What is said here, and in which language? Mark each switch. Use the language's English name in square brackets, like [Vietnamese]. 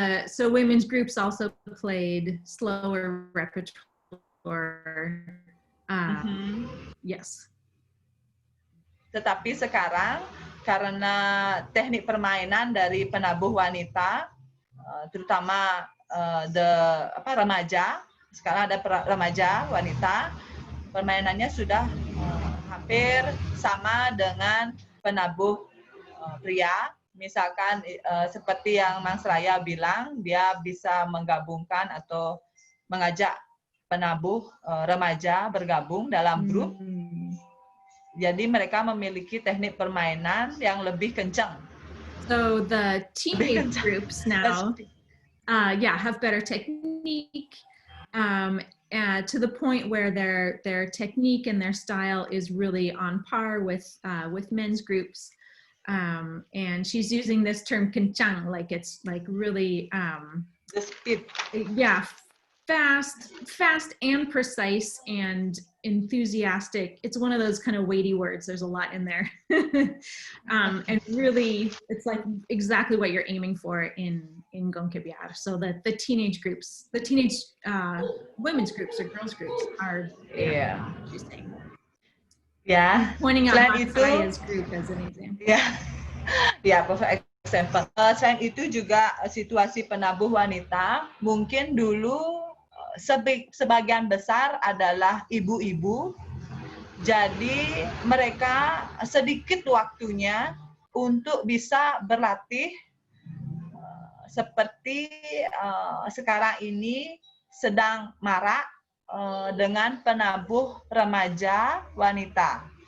[English] So women's groups also played slower repertoire. Yes. [Indonesian] Tetapi sekarang karena teknik permainan dari penabuh wanita, terutama remaja, sekarang ada remaja wanita, permainannya sudah hampir sama dengan penabuh pria. Misalkan seperti yang Mang Seraya bilang, dia bisa menggabungkan atau mengajak penabuh remaja bergabung dalam grup. Jadi mereka memiliki teknik permainan yang lebih kencang. [English] So the teenage groups now, have better technique, to the point where their technique and their style is really on par with men's groups. And she's using this term kencang, like it's like really the speed. Yeah, fast and precise and enthusiastic. It's one of those kind of weighty words. There's a lot in there. And really, it's like exactly what you're aiming for in Gongkebyar. So that the teenage groups, the teenage women's groups or girls groups are interesting. [Indonesian] Ya, [English] pointing out Masaya's group as an example. Ya, perfect example. [Indonesian] Selain itu juga situasi penabuh wanita, mungkin dulu sebagian besar adalah ibu-ibu, jadi mereka sedikit waktunya untuk bisa berlatih seperti sekarang ini sedang marak dengan penabuh remaja wanita.